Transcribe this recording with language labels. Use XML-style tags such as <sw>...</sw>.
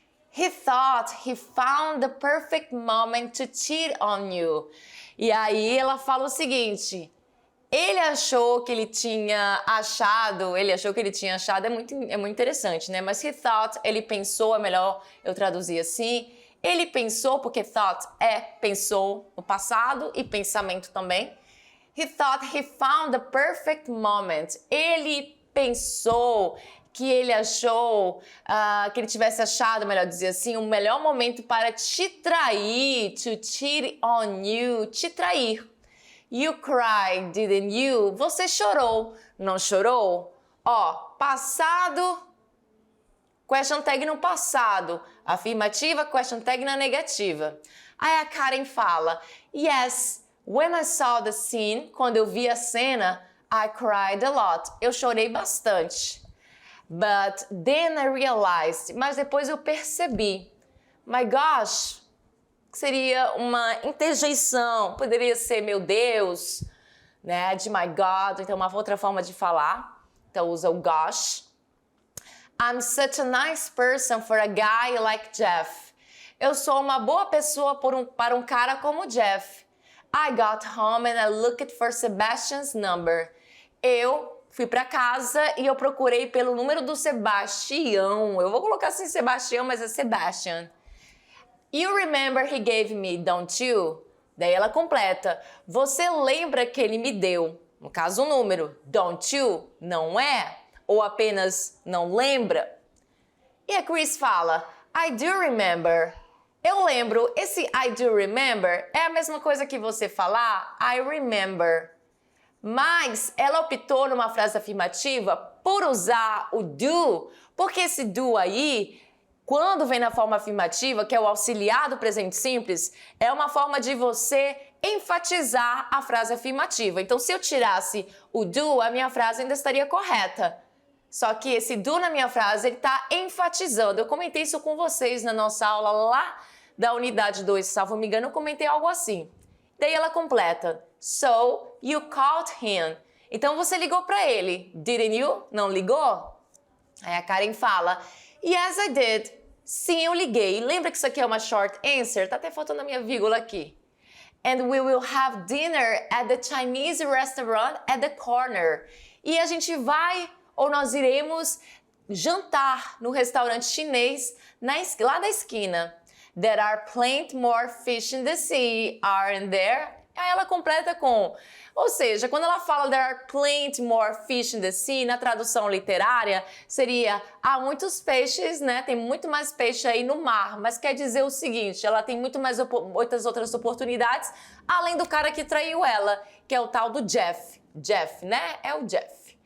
<en>He thought he found the perfect moment to cheat on you.</en> <pt>E aí ela fala o seguinte, ele achou que ele tinha achado, é muito interessante, né? Mas</pt> <en>he thought,</en> <pt>ele pensou, é melhor eu traduzir assim. Ele pensou, porque thought pensou no passado e pensamento também.</pt> <en>He thought he found the perfect moment.</en> <pt>Ele pensou que ele achou, que ele tivesse achado, melhor dizer assim, o melhor momento para te trair,</pt> <en>to cheat on you,</en> <pt>te trair.</pt> <en>You cried, didn't you?</en> <pt>Você chorou, não chorou? Ó, passado, question tag no passado, afirmativa, question tag na negativa. Aí a Karen fala,</pt> <en>yes, when I saw the scene,</en> <pt>quando eu vi a cena,</pt> <en>I cried a lot.</en> <pt>Eu chorei bastante.</pt> <en>But then I realized,</en> <pt>mas depois eu percebi, my gosh, seria uma interjeição, poderia ser meu Deus, né, de my God, então uma outra forma de falar, então usa o gosh.</pt> <en>I'm such a nice person for a guy like Jeff.</en> <pt>Eu sou uma boa pessoa para um cara como Jeff.</pt> <en>I got home and I looked for Sebastian's number.</en> <pt>Eu fui para casa e eu procurei pelo número do Sebastião. Eu vou colocar assim Sebastião, mas é Sebastian.</pt> <en>You remember he gave me, don't you?</en> <pt>Daí ela completa. Você lembra que ele me deu? No caso, o número.</pt> <en>Don't you?</en> <pt>Não é? Ou apenas não lembra? E a Chris fala,</pt> <en>I do remember.</en> <pt>Eu lembro. Esse</pt> <en>I do remember</en> <pt>é a mesma coisa que você falar</pt> <en>I remember.</en> <pt>Mas ela optou numa frase afirmativa por usar o do, porque esse do aí, quando vem na forma afirmativa, que é o auxiliar do presente simples, é uma forma de você enfatizar a frase afirmativa. Então, se eu tirasse o do, a minha frase ainda estaria correta. Só que esse do na minha frase, ele está enfatizando. Eu comentei isso com vocês na nossa aula lá da unidade 2, salvo me engano, eu comentei algo assim. Daí ela completa.</pt> <en>So, you called him.</en> <pt>Então você ligou para ele.</pt> <en>Didn't you?</en> <pt>Não ligou? Aí a Karen fala,</pt> <en>yes, I did.</en> <pt>Sim, eu liguei. Lembra que isso aqui é uma short answer? Tá até faltando a minha vírgula aqui.</pt> <en>And we will have dinner at the Chinese restaurant at the corner.</en> <pt>E a gente vai, ou nós iremos jantar no restaurante chinês lá da esquina.</pt> <en>There are plenty more fish in the sea, aren't there?</en> <pt>Aí ela completa com, ou seja, quando ela fala</pt> <en>there are plenty more fish in the sea,</en> <pt>na tradução literária, seria, há muitos peixes, né? Tem muito mais peixe aí no mar, mas quer dizer o seguinte, ela tem muitas outras oportunidades, além do cara que traiu ela, que é o tal do Jeff. Jeff, né? É o Jeff.</pt>